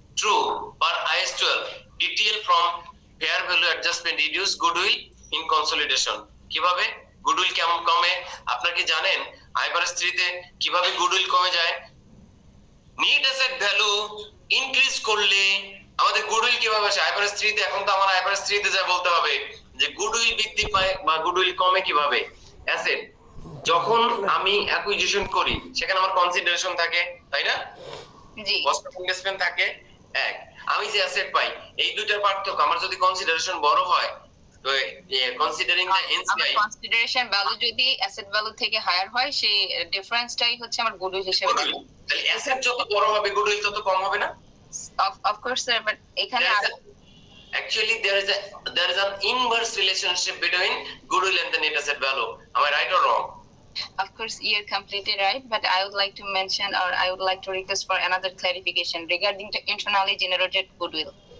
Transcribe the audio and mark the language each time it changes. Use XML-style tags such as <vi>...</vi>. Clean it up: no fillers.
<en>True, per IAS 12 detail from fair value adjustment reduce goodwill in consolidation.</en> <bn>কিভাবে goodwill কেমন কমে আপনারা কি জানেন? আইফারএস 3 তে কিভাবে গুডউইল কমে যায়? নিট অ্যাসেট ভ্যালু ইনক্রিজ করলে আমাদের গুডউইল কিভাবে আসে? আইফারএস 3 তে এখন তো আমার আইফারএস 3 তে যা বলতে হবে যে গুডউইল বৃদ্ধি পায় বা গুডউইল কমে কিভাবে? অ্যাসেট যখন আমি অ্যাকুইজিশন করি সেখানে আমার কনসিডারেশন থাকে, তাই না? জি কস্ট অফ ইনভেস্টমেন্ট থাকে এক, আমি যে অ্যাসেট পাই এই দুইটার পার্থক্য, আমার যদি কনসিডারেশন বড় হয় তো considering the NCI consideration value যদি অ্যাসেট ভ্যালু থেকে হায়ার হয় সেই ডিফারেন্সটাই হচ্ছে আমার গুডউইল হিসেবে দেখো। তাহলে অ্যাসেট যত বড় হবে গুডউইল তত কম হবে না?</bn> <en>of course sir, but</en> <bn>এখানে</bn> <en>actually there is an inverse relationship between goodwill and the net asset value. Am I right or wrong? of course you're completely right, but I would like to mention, or I would like to request for another clarification regarding the internally generated goodwill.</en>